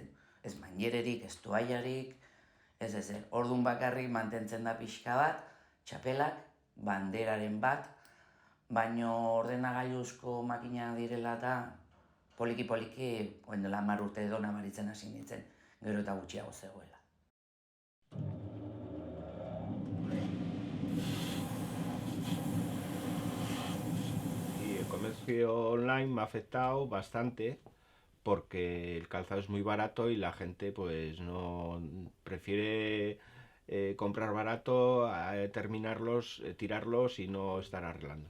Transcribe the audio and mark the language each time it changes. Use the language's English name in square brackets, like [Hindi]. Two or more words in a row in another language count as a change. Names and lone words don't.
[Basque] Ez mainiererik, ez toaiarik, ez ezer. Orduan bakarrik mantentzen da pixka bat, txapelak, banderaren bat, baino ordenagailuzko makina direla eta poliki-poliki, dela 10 urte edo nabaritzen hasi nintzen, gero eta gutxiago zegoela. [Spanish] Y el comercio online me ha afectado bastante porque el calzado es muy barato y la gente no prefiere comprar barato, terminarlos, tirarlos y no estar arreglando.